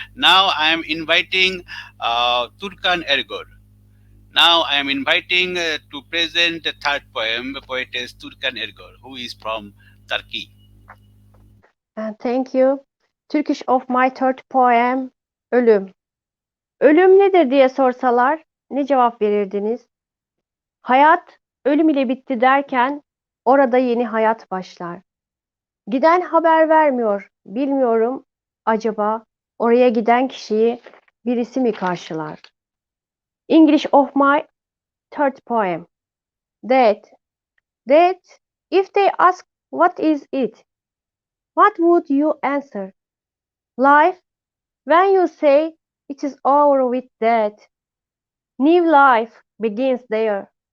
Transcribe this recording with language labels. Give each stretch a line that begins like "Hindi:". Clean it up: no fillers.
English: Now I am inviting Turkan Ergor. Now I am inviting to present the third poem, poetess Turkan Ergor, who is from Turkey. Thank you. Turkish of my third poem, Ölüm.
Turkish: Ölüm nedir diye sorsalar ne cevap verirdiniz? Hayat ölüm ile bitti derken orada yeni hayat başlar. Giden haber vermiyor, bilmiyorum acaba oraya giden kişiyi birisi mi karşılar?
English: English of my third poem. That, if they ask what is it, what would you answer? Life, when you say it is over with death, new life begins there.